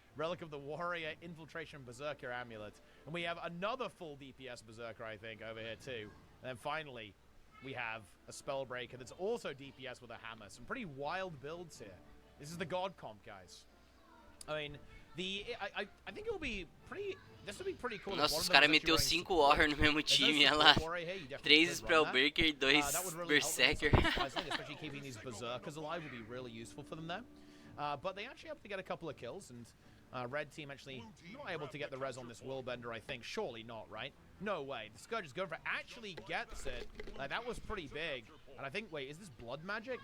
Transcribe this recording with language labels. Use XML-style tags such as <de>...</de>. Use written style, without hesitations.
<en>Relic of the Warrior, Infiltration Berserker Amulet. And we have another full DPS Berserker, I think, over here, too. And then finally, we have a Spellbreaker that's also DPS with a hammer. Some pretty wild builds here. This is the God comp, guys. I mean, I think it will be pretty... This would be pretty cool.</en> <pt>Nossa, os caras meteu 5 Warrior no mesmo time, olha lá. 3 Spellbreaker e 2 Berserker.</pt> <en>Especially keeping these Berserkers alive will be really useful for them there. But they actually have to get a couple of kills, and red team actually not able to get the res on this Willbender, I think. Surely not, right? No way. The Scourge is going for it. Actually gets it. Like, that was pretty big. And I think, wait, is this blood magic?</en>